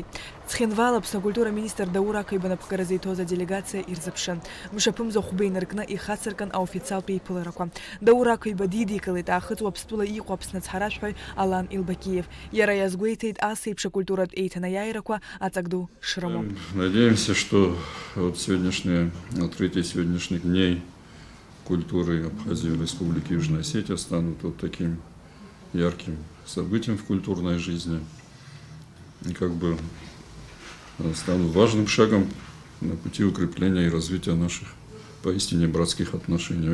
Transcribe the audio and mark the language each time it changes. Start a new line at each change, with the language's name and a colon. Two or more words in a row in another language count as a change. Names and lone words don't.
Abkhazian: Ҵхьынвал Аԥсны акультура министр Даур Ақиба напхгаразы иҭоз аделегациа ирзыԥшын. Мшаԥымза хәба инаркны ихацыркын аофициалтә еиԥыларақәа. Даур Ақиба дидикылеит аахыҵ уаԥстәыла иҟоу Аԥсны ацҳаражәҳәаҩ Алан Илбакиев. Иара иазгәеиҭеит ас еиԥш акультуратә еиҭанаиааирақәа аҵак ду шрымоу.
Russian: Надеемся, что вот сегодняшнее открытие сегодняшних дней культуры Абхазии и Республики Южная Осетия станут вот таким ярким событием в культурной жизни и как бы станут важным шагом на пути укрепления и развития наших поистине братских отношений.